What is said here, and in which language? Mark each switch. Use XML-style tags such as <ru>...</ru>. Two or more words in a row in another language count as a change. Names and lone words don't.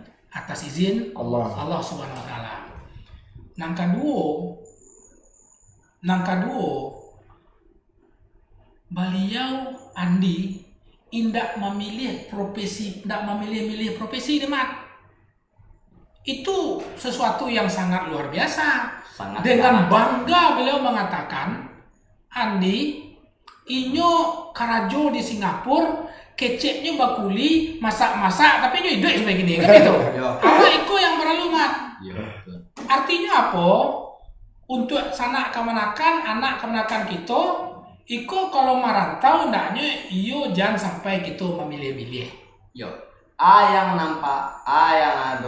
<id>atas izin Allah Subhanahu Wa Taala. Nang kedua, beliau Andi tidak memilih profesi, tidak memilih profesi demat. Itu sesuatu yang sangat luar biasa. Dengan bangga beliau mengatakan, Andi</id> <min>inyo karajo di Singapura, keceknya bakuli,</min> <id>masak-masak, tapi inyo hidup sebagai gini, kan itu? Awak itu yang perlu Mat. Artinya apa? Untuk anak kemenakan kita,</id> <min>iko kalau merantau ndaknya iyo</min> <id>jangan sampai gitu memilih-milih. Yang nampak, yang ada</id>